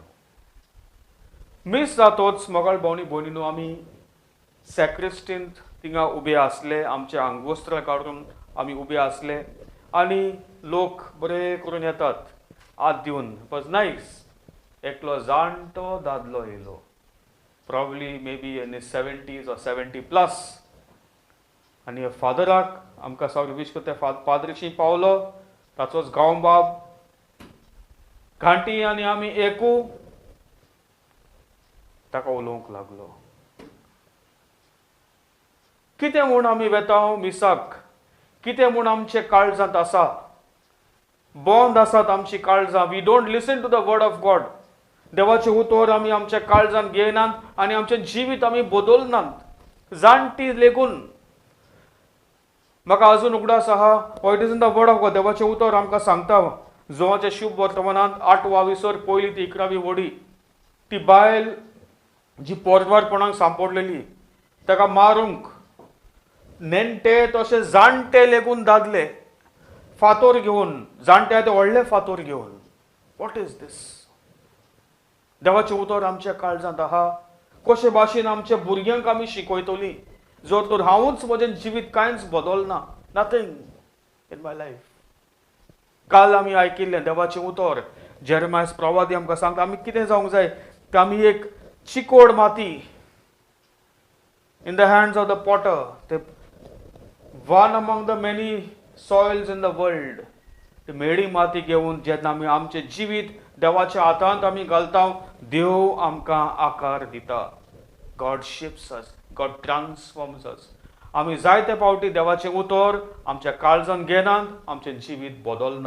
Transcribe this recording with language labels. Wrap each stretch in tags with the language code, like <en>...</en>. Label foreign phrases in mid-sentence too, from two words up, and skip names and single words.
<kok>मीस जातोच मोगाळ भावनी भयणीनू आमी सॅक्रिस्टींत थिंगा उबे आसले. आमचे आंगवस्त्र काडून आमी उबे आसले आनी लोक बरे करून येतात हात दिवन.</kok> <en>it was nice.</en> <kok>एकलो जाणटो दादलो येयलो,</kok> <en>probably maybe in his 70s or 70+.</en> <kok>आनी ह्या फादराक आमकां सगळें विश करता पाद्रीशी पावलो. ताचोच गांव बाब घांटी आनी आमी एकू ताका उलोवंक लागलो. कितें म्हूण आमी वेता मिसाक? कितें म्हूण आमचे काळजांत आसा? बंद आसात आमची काळजां.</kok> <en>we don't listen to the word of God.</en> <kok>देवाचे उतर आमी आमच्या काळजांत घेयनात आनी आमचें जिवीत आमी बदलनात. जाणटी लेगून म्हाका अजून उगडास आहा.</kok> <en>it is in the word of God.</en> <kok>देवाचें उतर आमकां सांगता जोवाच्या शुभ वर्तमानांत 8 विसर पयली ती 11वी वडी. ती बायल जी पोरवारपणाक सांपडलेली ताका मारूंक नेणटे तशे जाणटे लेगून दादले फातोर घेवन. जाणटे ते व्हडले फातोर घेवन.</kok> <en>what is this?</en> <kok>देवाचें उतर आमच्या काळजांत आहा. कशे भाशेन आमच्या भुरग्यांक आमी शिकयतलीं जर तर हांवूच म्हजें जिवीत कांयच बदलना.</kok> <en>nothing in my life.</en> <kok>काल आमी आयकिल्लें देवाचें उतर. जेरमायस प्रवादी आमकां सांगता आमी कितें जावंक जाय. की आमी एक चिकोड माती</kok> <en>in the hands of the potter. ते one among the many soils in the world.</en> <kok>ती मेडी माती घेवन जेन्ना आमी आमचें जिवीत देवाच्या हातांत आमी घालता, देव आमकां आकार दिता.</kok> <en>God shapes us. God transforms us.</en> <kok>आमी जायते फावटी देवाचें उतर आमच्या काळजांत घेनात, आमचें जिवीत बदलना.</kok>